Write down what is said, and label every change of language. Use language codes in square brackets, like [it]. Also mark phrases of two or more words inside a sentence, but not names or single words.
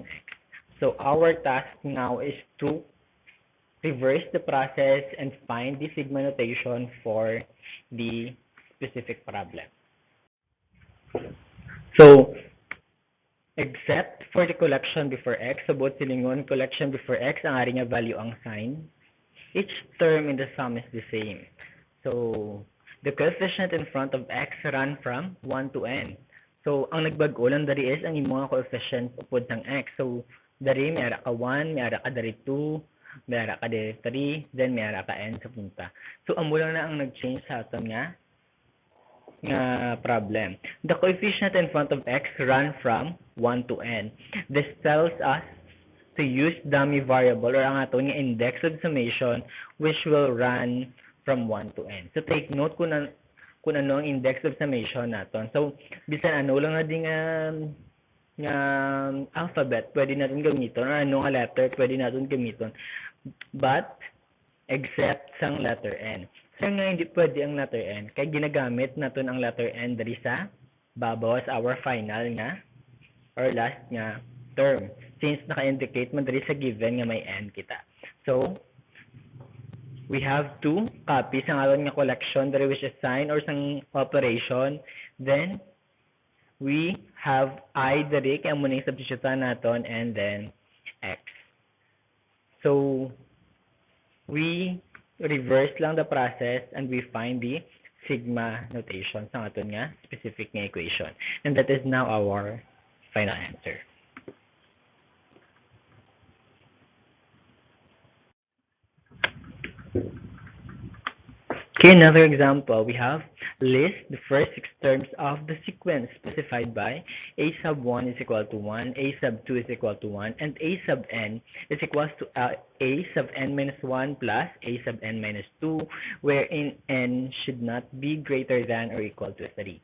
[en] So our task now is to reverse the process and find the sigma notation for the specific problem. So, except for the collection before x, [hil] sabot silingon [en] collection before x, [hil] ang ari nga value ang [en] sign. Each term in the sum is the same. So, the coefficient in front of x run from 1 to n. So, [hil] ang nagbago lang dari is ang imong coefficient upod ng x. So, dari may ara ka 1, may ara ka dari 2, may ara ka dari 3, then may ara ka n sa punta. So, amo lang na ang nag-change sa aton nga problem. [en] The coefficient in front of x run from 1 to n. This tells us to use dummy variable or [hil] ang ato nga [en] index of summation which will run from 1 to n. [hil] So take note kung ano ang [en] index of summation [hil] naton. So bisan ano lang na din nga alphabet pwede natin gamiton or ano nga letter pwede natin gamiton. [en] But except sang letter n. [hil] So nga hindi pwede ang letter n kay ginagamit naton ang letter n diri sa babaw [en] as our final [hil] nga or last nga term since naka-indicate man diri sa given nga may n kita. [en] So we have to copy [hil] sa aton nga [en] collection diri which is sign or sang operation, then we have I diri [hil] kay amo ning [en] substitute naton and then x. So we reverse lang the process and we find the sigma notation [hil] sa aton nga [en] specific nga equation. And that is now our final answer. Okay, another example. We have list the first 6 terms of the sequence specified by a sub 1 is equal to 1, a sub 2 is equal to 1, and a sub n is equal to a sub n minus 1 plus a sub n minus 2, wherein n should not be greater than or equal to 3.